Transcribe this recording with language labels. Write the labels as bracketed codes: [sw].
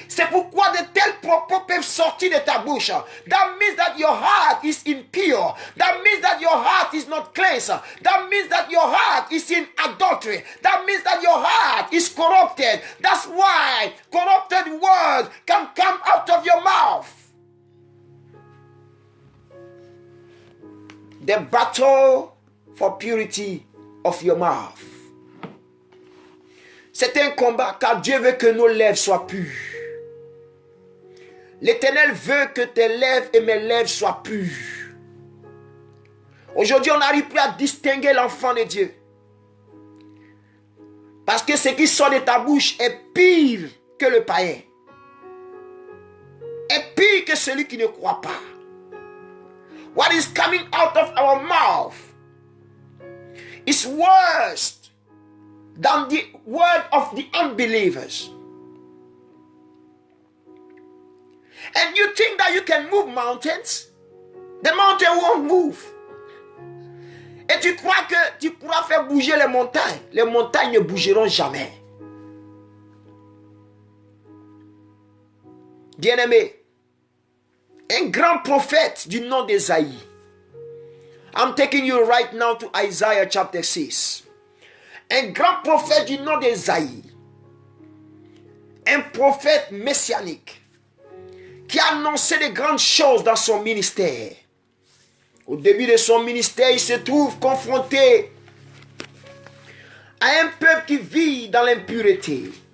[fr] C'est pourquoi de tels propos peuvent sortir de ta bouche. [en] That means that your heart is impure. That means that your heart is not cleansed. That means that your heart is in adultery. That means that your heart is corrupted. That's why corrupted words can come out of your mouth. The battle for purity of your mouth. [fr] C'est un combat car Dieu veut que nos lèvres soient pures. L'Éternel veut que tes lèvres et mes lèvres soient pures. Aujourd'hui, on n'arrive plus à distinguer l'enfant de Dieu. Parce que ce qui sort de ta bouche est pire que le païen. Est pire que celui qui ne croit pas. [en] What is coming out of our mouth is worse than the word of the unbelievers. And you think that you can move mountains? The mountain won't move. [fr] Et tu crois que tu pourras faire bouger les montagnes? Les montagnes ne bougeront jamais. Bien-aimé, un grand prophète du nom d'Ésaïe. [en] I'm taking you right now to Isaiah chapter 6. [fr] Un grand prophète du nom d'Ésaïe. Un prophète messianique qui a annoncé de grandes choses dans son ministère. Au début de son ministère, il se trouve confronté à un peuple qui vit dans l'impureté.